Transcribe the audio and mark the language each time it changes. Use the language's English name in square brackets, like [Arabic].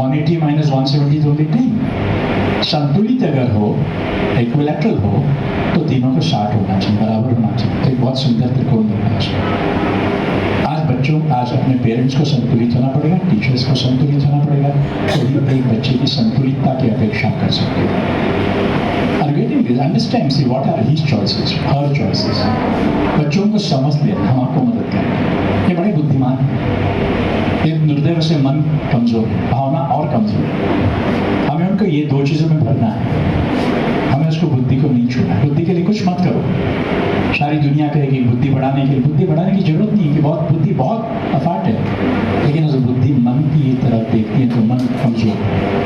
[Hindi] 180 - 170 तो नहीं। संतुलित अगर हो, इक्विलैटरल हो, तो तीनों को 60 होना चाहिए, बराबर होना चाहिए। तो एक बहुत सुंदर त्रिकोण बनना है। आज अपने पेरेंट्स को संतुलित होना पड़ेगा, टीचर्स को संतुलित होना पड़ेगा, तो एक बच्चे की संतुलितता की अपेक्षा कर सकते हैं। [English] Are getting this? Understand, see what are his choices, her choices. [Hindi] बच्चों को समझ लेना, हम आपको मदद करेंगे। ये बड़े बुद्धिमान हैं। एक निर्दय से मन कमजोर है, भावना और कमजोर है। हमें उनको ये दो चीजों में भरना है। हमें उसको बुद्धि को नहीं छोड़ना। बुद्धि के लिए कुछ मत करो। सारी दुनिया कहेगी बुद्धि बढ़ाने के लिए, बुद्धि बढ़ाने की जरूरत नहीं है कि बुद्धि बहुत अफाट है, लेकिन उस बुद्धि मन की तरफ देखती है तो मन कमजोर।